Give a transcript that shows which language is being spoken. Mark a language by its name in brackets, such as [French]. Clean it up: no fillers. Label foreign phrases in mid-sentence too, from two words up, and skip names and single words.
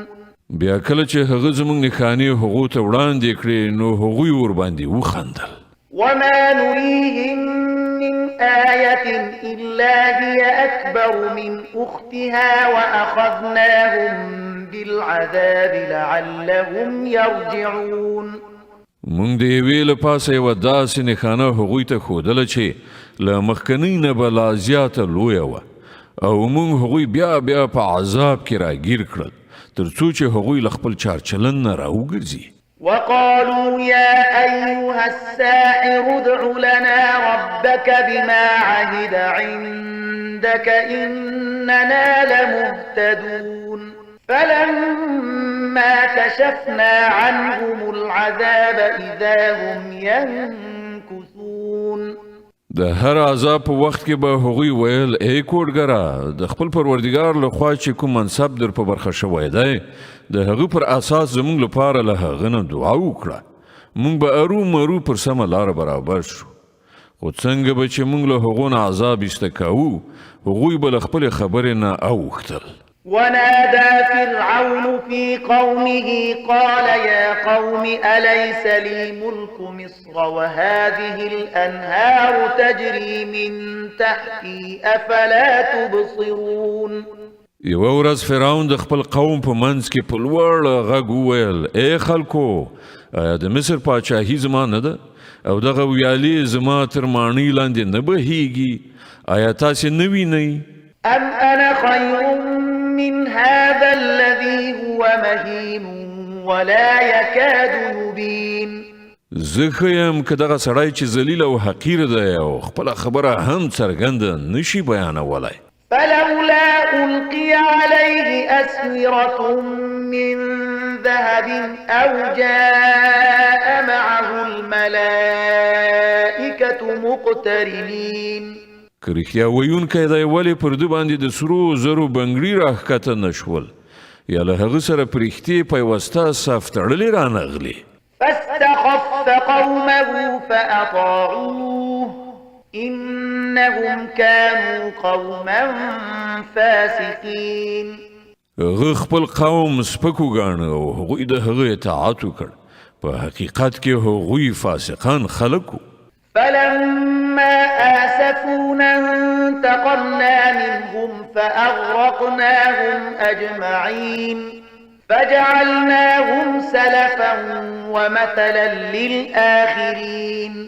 [Pashto] بیا کله چې هغه زموږ نښانې هغو ته وړاندې کړې نو هغوی ورباندې وخندل. [Arabic] وما نريهم من آية إلا هي أكبر من أختها وأخذناهم بالعذاب لعلهم يرجعون. [Pashto] مونږ د یوې له پاسه یوه داسې نښانه هغوی ته ښودله چې له مخکنۍ نه به لا زیاته لویه وه او مونږ هغوی بیا بیا په عذاب کې راګیر کړل تر څو چې هغوی له خپل چارچلن نه راوګرځي. [Arabic] وقالوا يا أيها الساحر ادع لنا ربك بما عهد عندك إننا لمهتدون. فلما كشفنا عنهم العذاب إذا هم ينكثون. [Pashto] د هر عذاب په وخت کې به هغوی ویل ای کوډګره د خپل پروردګار له خوا چې کوم منصب در په برخه شوی دی د هغه پر اساس زموږ لپاره له هغه نه دعا وکړه موږ به ارومرو پر سمه لاره برابر شو خو څنګه به چې موږ له هغو نه عذاب ایسته کوو هغوی به له خپلې خبرې نه اوښتل. [Arabic] ونادى فرعون في قومه قال يا قوم أليس لي ملك مصر وهذه الأنهار تجري من تحتي أفلا تبصرون. [Pashto] یوه ورځ فرعون د خپل قوم په منځ کې په لوړ غږ وویل ای خلکو آیا د مصر پاچاهي زما نه ده او دغه ویالې زما تر ماڼۍ لاندې نه بهیږي آیا تاسې نه وینئ؟ [Arabic] أم أنا خير من هذا الذي هو مهين ولا يكاد يبين. [Pashto] زه ښه یم که دغه سړی چې ذلیل او حقیر دی او خپله خبره هم څرګنده نشي بیانولی. [Arabic] فلولا ألقي عليه أسورة من ذهب أو جاء معه الملائكة مقترنين. [Pashto] که رښتیا ویونکی دی ولې پر ده باندې د سرو زرو بنګړي راښکته نه شول یا له هغه سره په رښتې پیوسته صف تړلې رانغلې. [Arabic] فاستخف قومه فأطاعوه إنهم كانوا قوما فاسقين. [Pashto] هغه خپل قوم سپکو ګاڼه او هغوی د هغه اطاعت وکړ. په حقیقت کې هغوی فاسقان خلک وو. [Arabic] فلما آسفونا انتقمنا منهم فأغرقناهم أجمعين فجعلناهم سلفا ومثلا للآخرين.